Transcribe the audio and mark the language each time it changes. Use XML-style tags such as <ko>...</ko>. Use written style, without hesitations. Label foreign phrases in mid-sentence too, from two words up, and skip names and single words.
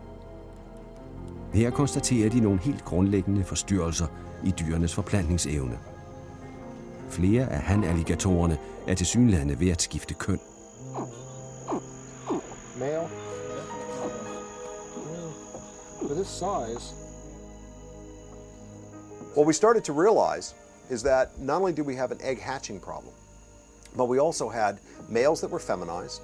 <da>Her konstaterer de nogle helt grundlæggende forstyrrelser i dyrenes forplantningsevne. Flere af hanalligatorerne er tilsyneladende ved at skifte køn.</da> <en>Male. For this size. What we started to realize is that not only did we have an egg hatching problem, but we also had males that were feminized.</en>